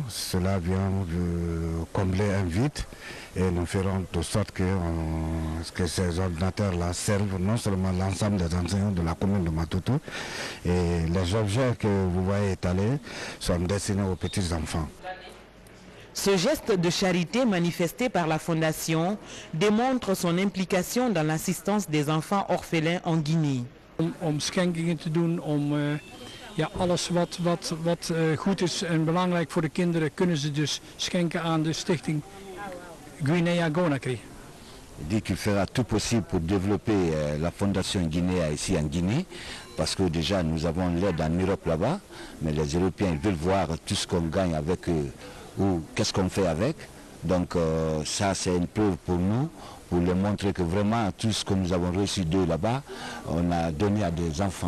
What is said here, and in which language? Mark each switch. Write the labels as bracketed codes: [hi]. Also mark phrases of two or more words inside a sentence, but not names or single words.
[fr] Cela vient de combler un vide et nous ferons de sorte que ces ordinateurs-là servent non seulement l'ensemble des enseignants de la commune de Matoto, et les objets que vous voyez étalés sont destinés aux petits-enfants. Ce geste de charité manifesté par la Fondation démontre son implication dans l'assistance des enfants orphelins en Guinée. [nl] Om schenkingen te doen, ja, alles wat goed is en belangrijk voor de kinderen kunnen ze dus schenken aan de stichting Guinea-Conakry. [fr] Dit qu'il fera tout possible pour développer la fondation Guinea ici en Guinée, parce que déjà nous avons l'aide en Europe là-bas, mais les Européens veulent voir tout ce qu'on gagne avec eux ou qu'est-ce qu'on fait avec. Donc ça c'est une preuve pour nous, pour leur montrer que vraiment tout ce que nous avons reçu d'eux là-bas, on a donné à des enfants.